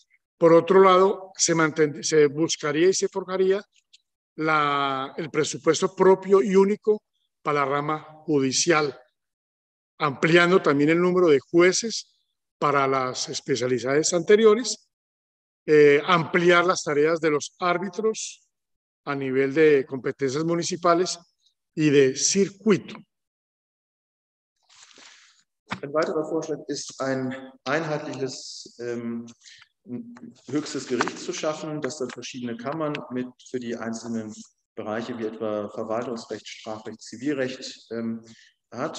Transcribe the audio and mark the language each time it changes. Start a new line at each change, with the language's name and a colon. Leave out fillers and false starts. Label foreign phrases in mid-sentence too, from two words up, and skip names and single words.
Spanish: Por otro lado, se buscaría y se forjaría el presupuesto propio y único para la rama judicial, ampliando también el número de jueces para las especialidades anteriores, ampliar las tareas de los árbitros a nivel de competencias municipales y de circuito.
German: Ein weiterer Vorschlag ist, ein einheitliches höchstes Gericht zu schaffen, das dann verschiedene Kammern für die einzelnen Bereiche wie etwa Verwaltungsrecht, Strafrecht, Zivilrecht hat.